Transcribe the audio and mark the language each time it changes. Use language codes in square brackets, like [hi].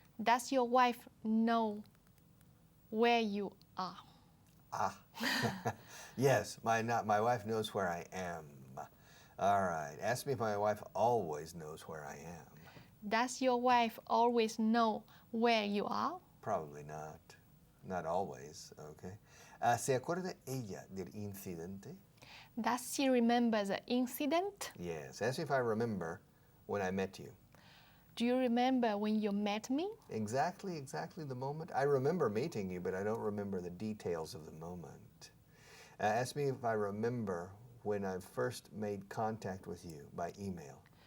[en] Does your wife know where you are. Ah, yes, my wife knows where I am. All right, ask me if my wife always knows where I am. Does your wife always know where you are? Probably not. Not always, okay. [es] ¿Se acuerda ella del incidente? [en] Does she remember the incident? Yes, ask me if I remember when I met you. Do you remember when you met me? Exactly the moment. I remember meeting you, but I don't remember the details of the moment. Ask me if I remember when I first made contact with you by email.